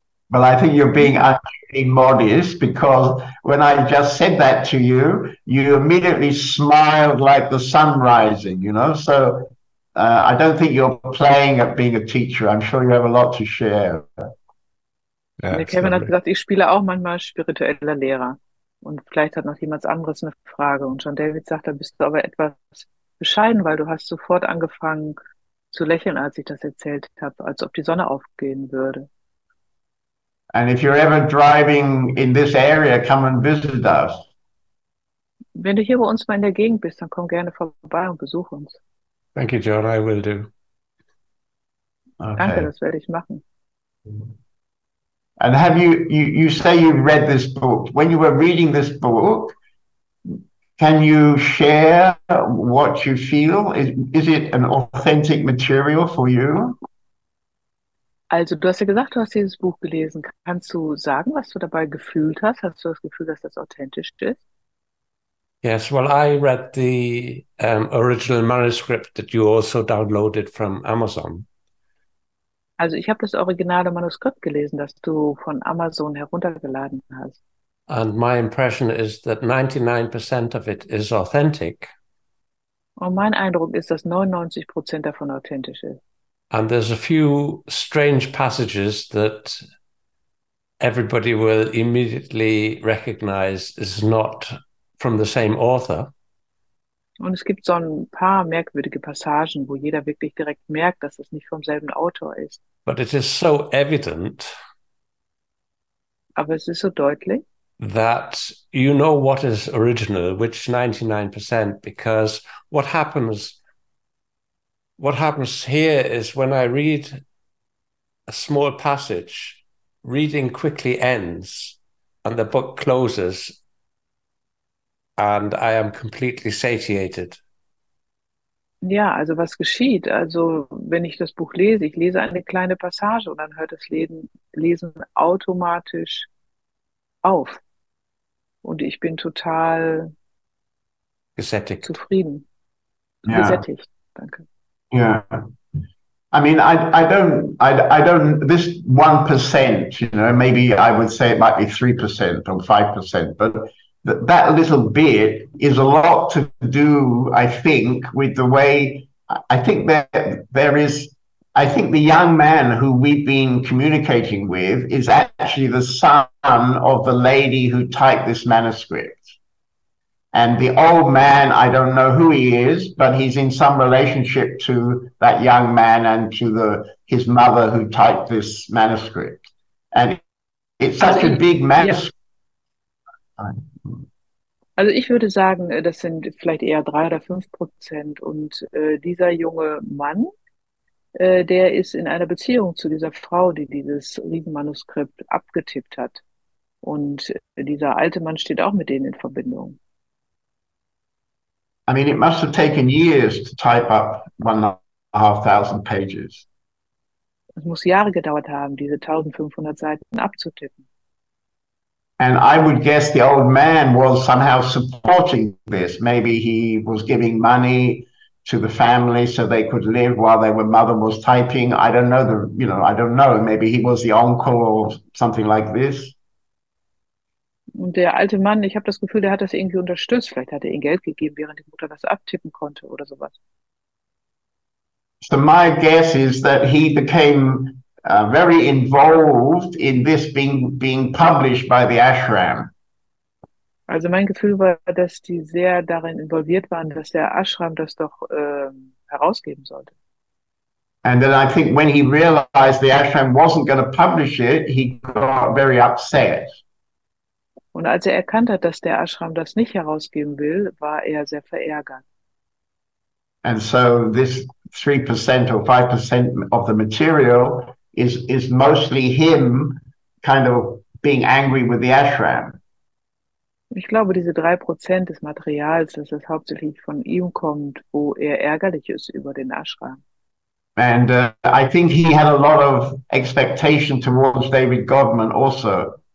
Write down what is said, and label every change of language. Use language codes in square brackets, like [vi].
[en] Well, I think you're being unduly modest because when I just said that to you, you immediately smiled like the sun rising, you know? So I don't think you're playing at being a teacher. I'm sure you have a lot to share. Yeah, [de] Der Kevin hat gesagt, ich spiele auch manchmal spiritueller Lehrer. Und vielleicht hat noch jemand anderes eine Frage. Und John David sagt, da bist du aber etwas bescheiden, weil du hast sofort angefangen zu lächeln, als ich das erzählt habe, als ob die Sonne aufgehen würde. [en] And if you're ever driving in this area, come and visit us. [de] Wenn du hier bei uns mal in der Gegend bist, dann komm gerne vorbei und besuch uns. [en] Thank you, John. I will do. Okay. [de] Danke, das werde ich machen. [en] And have you say you read this book. When you were reading this book, can you share what you feel? Is it an authentic material for you? [de] Also, du hast ja gesagt, du hast dieses Buch gelesen. Kannst du sagen, was du dabei gefühlt hast? Hast du das Gefühl, dass das authentisch ist? [en] Yes, well, I read the original manuscript that you also downloaded from Amazon. [de] Also, ich habe das originale Manuskript gelesen, das du von Amazon heruntergeladen hast. [en] And my impression is that 99% of it is authentic. [de] Und mein Eindruck ist, dass 99% davon authentisch ist. [en] And there's a few strange passages that everybody will immediately recognize is not from the same author. [de] Und es gibt so ein paar merkwürdige Passagen, wo jeder wirklich direkt merkt, dass es nicht vom selben Autor ist. [en] But it is so evident [de] Aber es ist so deutlich, [en] that you know what is original, which 99%, because what happens here is when I read a small passage, reading quickly ends and the book closes and I am completely satiated. [de] ja, also was geschieht? Also wenn ich das Buch lese, ich lese eine kleine Passage und dann hört das Lesen automatisch auf. Und ich bin total Gesättigt. zufrieden, [en] Yeah. [de] gesättigt. Danke. [en] Yeah. I mean, I don't, this 1%, you know, maybe I would say it might be 3% or 5%, but that little bit is a lot to do, I think, with the way, I think that there is, I think the young man who we've been communicating with is actually the son of the lady who typed this manuscript. And the old man, I don't know who he is, but he's in some relationship to that young man and to his mother who typed this manuscript. And it's such a big manuscript. Yeah. [de] Also ich würde sagen, das sind vielleicht eher 3 oder 5%. Und dieser junge Mann, der ist in einer Beziehung zu dieser Frau, die dieses Riesenmanuskript abgetippt hat. Und dieser alte Mann steht auch mit denen in Verbindung. [en] I mean, it must have taken years to type up 1,500 pages. [de] Es muss Jahre gedauert haben, diese 1500 Seiten abzutippen. [en] And I would guess the old man was somehow supporting this. Maybe he was giving money to the family so they could live while their mother was typing. I don't know, I don't know. Maybe he was the uncle or something like this. [de] Und der alte Mann, ich habe das Gefühl, der hat das irgendwie unterstützt. Vielleicht hat er ihm Geld gegeben, während die Mutter das abtippen konnte oder sowas. [en] So my guess is that he became very involved in this being published by the ashram. [de] Also mein Gefühl war, dass die sehr darin involviert waren, dass der Ashram das doch herausgeben sollte. [en] And then I think when he realized the ashram wasn't going to publish it, he got very upset. [de] Und als er erkannt hat, dass der Ashram das nicht herausgeben will, war er sehr verärgert. [en] And so this 3% or 5% of the material is mostly him kind of being angry with the ashram. [de] Ich glaube, diese 3% des Materials, dass es hauptsächlich von ihm kommt, wo er ärgerlich ist über den Ashram. [en] And I think he had a lot of expectation towards David Godman also.